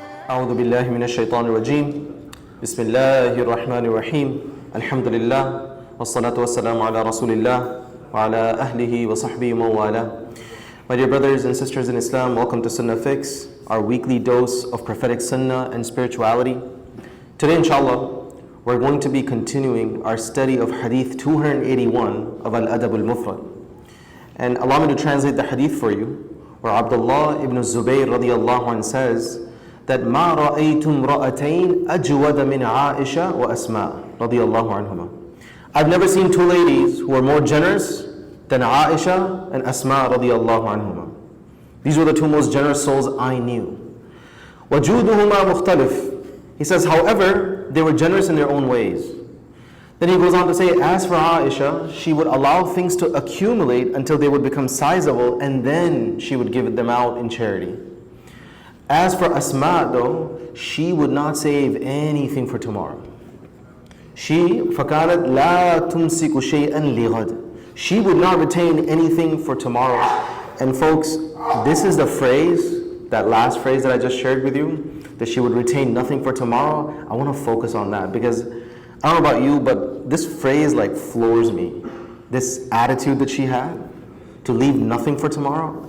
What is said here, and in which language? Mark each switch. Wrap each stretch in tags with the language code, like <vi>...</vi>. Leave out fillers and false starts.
<ar>أعوذ بالله من الشيطان الرجيم بسم الله الرحمن الرحيم الحمد لله والصلاة والسلام على رسول الله وعلى أهله وصحبه ومن والاه.</ar> <en>My dear brothers and sisters in Islam, welcome to Sunnah Fix, our weekly dose of prophetic sunnah and spirituality. Today, inshallah, we're going to be continuing our study of hadith 281 of Al-Adab Al-Mufrad. And allow me to translate the hadith for you, where Abdullah ibn Zubayr radiyallahu anh says that</en> <ar>ما رأيت امرأتين أجود من عائشة وأسماء رضي الله عنهما.</ar> <en>I've never seen two ladies who are more generous than Aisha and Asma</en> <ar>رضي الله عنهما.</ar> <en>These were the two most generous souls I knew.</en> <ar>وجودهما مختلف.</ar> <en>He says, however, they were generous in their own ways. Then he goes on to say, as for Aisha, she would allow things to accumulate until they would become sizable, and then she would give them out in charity. As for Asma though, she would not save anything for tomorrow. She</en> <ar>فَكَانَتْ لَا تُمْسِكُ شَيْئًا لِغَدٍ.</ar> <en>She would not retain anything for tomorrow. And folks, this is the phrase, that last phrase that I just shared with you, that she would retain nothing for tomorrow. I want to focus on that because I don't know about you, but this phrase like floors me. This attitude that she had, to leave nothing for tomorrow.</en>